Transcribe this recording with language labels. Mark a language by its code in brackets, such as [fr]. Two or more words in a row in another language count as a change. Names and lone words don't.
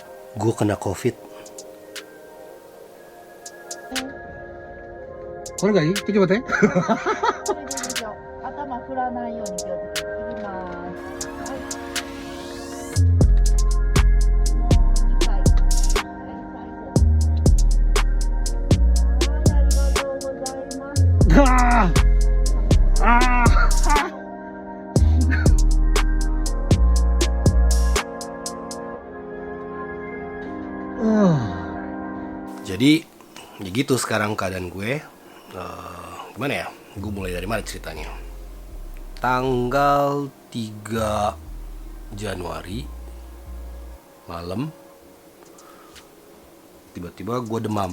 [id] Gue kena covid. [ja] これがいい？ちょっと待って。それでいいですよ。頭振らないように気をつけていきます。はい。もう2回。はい、最後。はい、ありがとうございます。ああああ [id] Jadi ya gitu sekarang keadaan gue. Gimana ya? Gue mulai dari mana ceritanya? Tanggal 3 Januari malam, tiba-tiba gue demam.